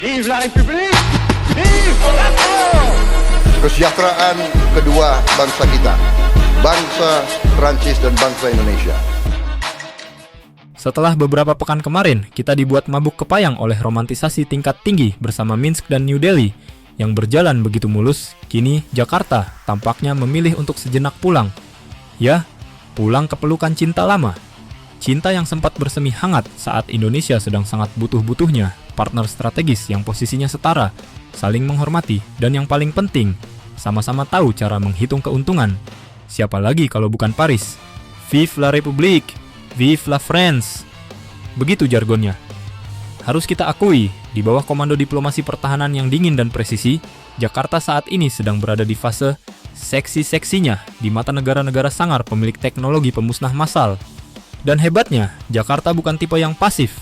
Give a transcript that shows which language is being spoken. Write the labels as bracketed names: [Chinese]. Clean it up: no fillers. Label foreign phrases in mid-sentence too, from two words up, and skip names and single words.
[French] Vive la République! Vive la France! [Indonesian] Kesejahteraan kedua bangsa kita, bangsa Prancis dan bangsa Indonesia. Setelah beberapa pekan kemarin, kita dibuat mabuk kepayang oleh romantisasi tingkat tinggi bersama Minsk dan New Delhi yang berjalan begitu mulus. Kini Jakarta tampaknya memilih untuk sejenak pulang. Ya, pulang ke pelukan cinta lama. Cinta yang sempat bersemi hangat saat Indonesia sedang sangat butuh-butuhnya partner strategis yang posisinya setara, saling menghormati, dan yang paling penting, sama-sama tahu cara menghitung keuntungan. Siapa lagi kalau bukan Paris? [French] Vive la République! Vive la France! [Indonesian] Begitu jargonnya. Harus kita akui, di bawah komando diplomasi pertahanan yang dingin dan presisi, Jakarta saat ini sedang berada di fase seksi-seksinya di mata negara-negara sangar pemilik teknologi pemusnah massal. Dan hebatnya, Jakarta bukan tipe yang pasif.